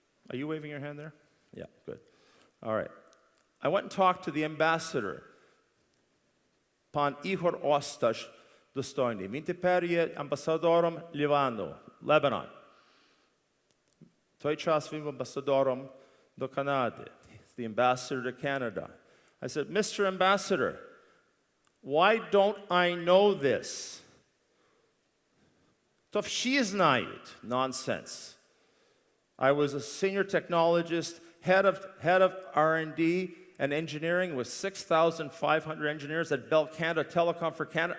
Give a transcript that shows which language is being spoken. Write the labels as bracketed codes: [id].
[en] Are you waving your hand there? Yeah, good. All right. I went and talked to the ambassador, [uk] пан Ігор Осташ достойний. Він тепер є амбасадором Лівану, Lebanon. В той час він був амбасадором до Канади. [en] The ambassador to Canada. I said, Mr. Ambassador, why don't I know this? [uk] То всі знають. Nonsense. [en] I was a senior technologist, head of R&D and engineering with 6,500 engineers at Bell Canada Telecom for Canada.